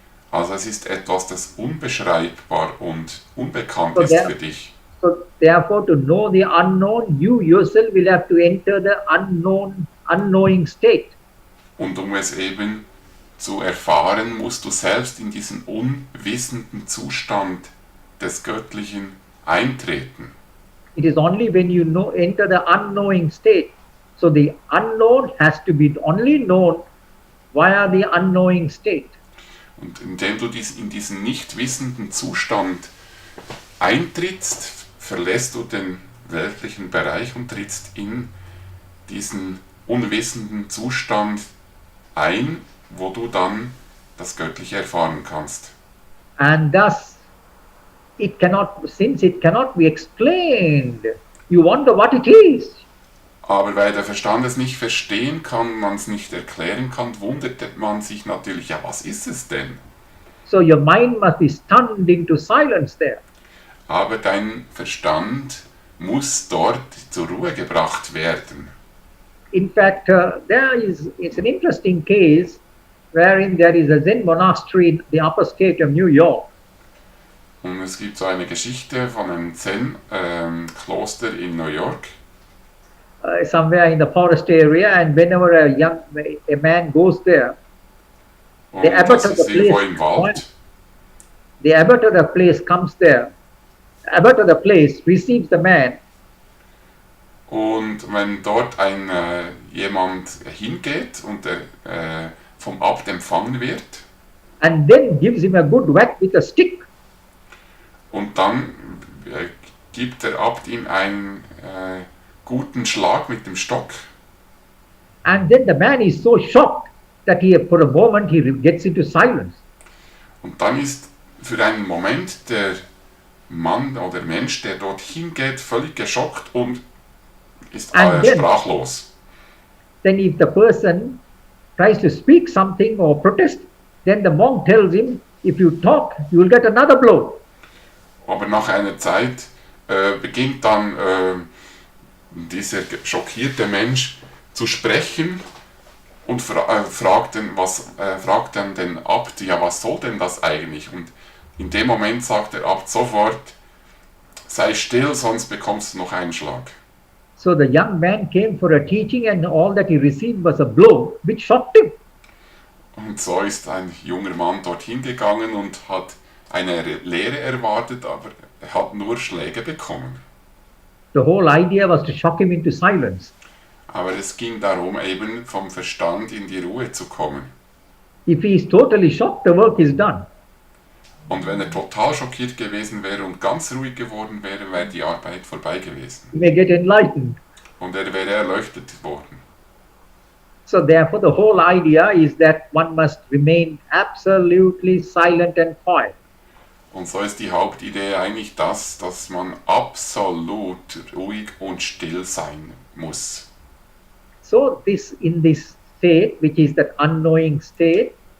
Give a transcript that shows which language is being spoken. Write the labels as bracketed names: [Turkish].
[German] Also es ist etwas, das unbeschreibbar und unbekannt So ist [English] there- [German] für dich. [English] So therefore to know the unknown, you yourself will have to enter the unknowing state. [German] Und um es eben zu erfahren, musst du selbst in diesen unwissenden Zustand des Göttlichen eintreten. [English] It is only when you enter the unknowing state. So the unknown has to be only known via the unknowing state. [German] Und indem du in diesen nicht wissenden Zustand eintrittst, verlässt du den weltlichen Bereich und trittst in diesen unwissenden Zustand ein, wo du dann das Göttliche erfahren kannst. [English] And thus, since it cannot be explained, you wonder what it is. [German] Aber weil der Verstand es nicht verstehen kann, man es nicht erklären kann, wundert man sich natürlich, ja, was ist es denn? [English] So your mind must be stunned into silence there. [German] Aber dein Verstand muss dort zur Ruhe gebracht werden. [English] In fact, it's an interesting case wherein there is a Zen monastery in the upper state of New York. [German] Und es gibt so eine Geschichte von einem Zen-Kloster in New York. [English] Somewhere in the forest area, and whenever a man goes there, [German] Und [English] the abbot [German] das [English] of [German] ist [English] the [German] irgendwo [English] place, [German] im Wald. [English] the abbot of the place comes there. The abbot of the place receives the man, [German] Und wenn dort jemand hingeht und vom Abt empfangen wird, [English] and then gives him a good whack with a stick. [German] und dann gibt der Abt ihm einen guten Schlag mit dem Stock. [English] And then the man is so shocked that for a moment he gets into silence. [German] Und dann ist für einen Moment der Mann oder Mensch, der dort hingeht, völlig geschockt und ist [English] And then- [German] sprachlos. [English] Then if the person tries to speak something or protest, then the monk tells him, if you talk, you will get another blow. [German] Aber nach einer Zeit beginnt dann dieser schockierte Mensch zu sprechen und fragt dann den Abt, ja, was soll denn das eigentlich? Und in dem Moment sagt der Abt sofort, sei still, sonst bekommst du noch einen Schlag. [English] So the young man came for a teaching and all that he received was a blow, which shocked him. [German] Und so ist ein junger Mann dorthin gegangen und hat eine Lehre erwartet, aber er hat nur Schläge bekommen. [English] The whole idea was to shock him into silence. [German] Aber es ging darum, eben vom Verstand in die Ruhe zu kommen. [English] If he is totally shocked, the work is done. [German] Und wenn er total schockiert gewesen wäre und ganz ruhig geworden wäre, wäre die Arbeit vorbei gewesen. [English] He may get enlightened. [German] Und er wäre erleuchtet worden. [English] So therefore the whole idea is that one must remain absolutely silent and quiet. [German] Und so ist die Hauptidee eigentlich das, dass man absolut ruhig und still sein muss. [English] So in this state, which is that unknowing state,